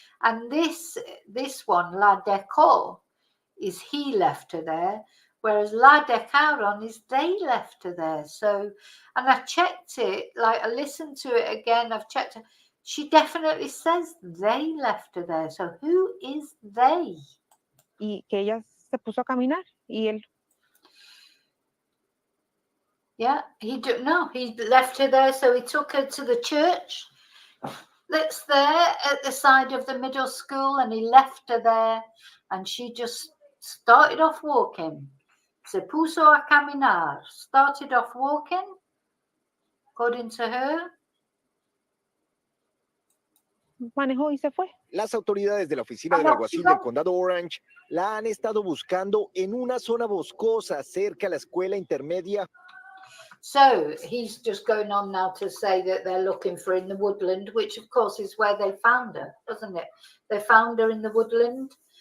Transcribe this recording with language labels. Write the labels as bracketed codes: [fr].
[en] And this one, [es] la dejó, [en] is he left her there, whereas [es] la dejaron [en] is they left her there. So, and I checked it, I listened to it again, I've checked it. She definitely says they left her there. So who is they? [es] Y que ella se puso a caminar y él. [en] Yeah, he left her there, so he took her to the church that's there at the side of the middle school, and he left her there, and she just started off walking. [es] Se puso a caminar, [en] started off walking, according to her. [es] Manejó y se fue. Las autoridades de la oficina del alguacil del condado Orange la han estado buscando en una zona boscosa cerca a la escuela intermedia. [en] So he's just going on now to say that they're looking for her in the woodland, which of course is where they found her, doesn't it? They found her in the woodland.